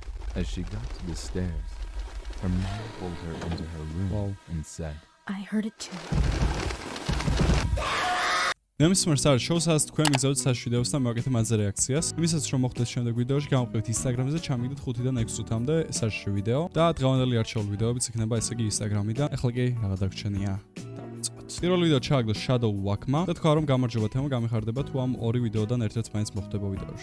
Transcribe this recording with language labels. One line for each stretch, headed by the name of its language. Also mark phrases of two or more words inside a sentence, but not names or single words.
English: As she got to the stairs, her mom pulled her into her room and said, I heard it too.
Georgian: NEMSISMERS არის შოუს, სადაც თქვენ მიგზავნით საშიში ვიდეოს და მივაკეთეთ მათზე რეაქციას. იმისაც რომ მოხდეს შემდეგ ვიდეოში, გამოვიყენებთ Instagram-ზე, ჩამიგდეთ 5-დან 6 წუთამდე საშიში ვიდეო და დღევანდელი არჩეული ვიდეოებიც იქნება ესე იგი Instagram-იდან. ახლა კი რა დაგვრჩენია. პირველ ვიდეო ჩააგდო Shadow Walk-მა და თქვა რომ გამარჯობა თემა გამიხარდება თუ ამ ორი ვიდეოდან ერთ-ერთს მაინც მოხდება ვიდეოში.